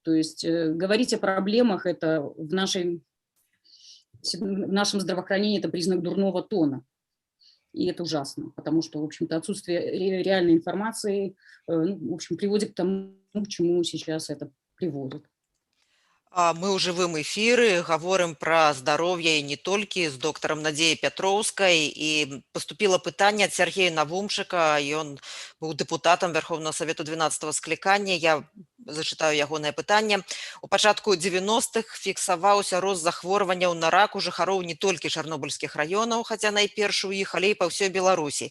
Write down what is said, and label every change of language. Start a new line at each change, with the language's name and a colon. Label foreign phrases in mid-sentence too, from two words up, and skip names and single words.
Russian: То есть говорить о проблемах это в нашем здравоохранении это признак дурного тона. И это ужасно, потому что, в общем-то, отсутствие реальной информации, в общем, приводит к тому, к чему сейчас это приводит.
Belarusian: Мы ў жывым эфіры гаворым пра здароўе і не толькі з доктарам Надзеяй Пятроўскай. І паступіла пытанне ад Сергея Навумчыка. Ён быў дэпутатам Верховнага Савету 12-го склікання. Я зачытаю ягонае пытанне. У пачатку 90-х фіксаваўся рост захворванняў на рак у жыхароў не толькі чарнобыльскіх раёнаў, хаця найперш у іх, але і па ўсёй Беларусі.